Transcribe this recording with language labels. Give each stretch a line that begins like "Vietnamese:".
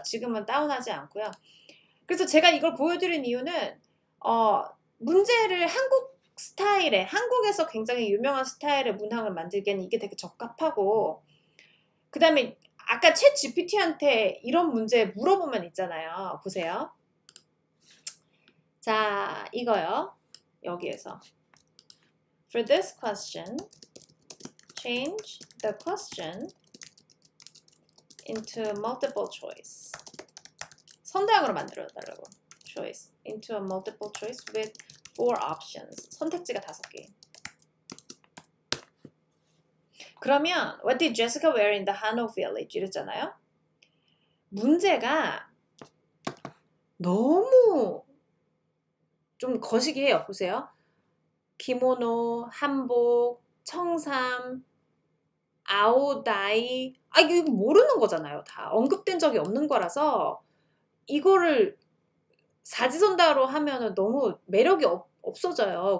Korean: 지금은 다운하지 않고요. 그래서 제가 이걸 보여드린 이유는 문제를 한국 스타일의 한국에서 굉장히 유명한 스타일의 문항을 만들기에는 이게 되게 적합하고 그 다음에 아까 챗 GPT한테 이런 문제 물어보면 있잖아요. 보세요. 자, 이거요.
English: 여기에서 For this question, change the question into multiple choice.
Korean: 선대항으로 만들어달라고.
English: Choice into a multiple choice with 4 options.
Korean: 선택지가 5개. 그러면
English: What did Jessica wear in the Hanok village?
Korean: 이랬잖아요. 문제가 너무 좀 거시기해요. 보세요. 기모노, 한복, 청삼, 아오다이, 이거 모르는 거잖아요. 다 언급된 적이 없는 거라서 이거를 사지선다로 하면은 너무 매력이 없어져요.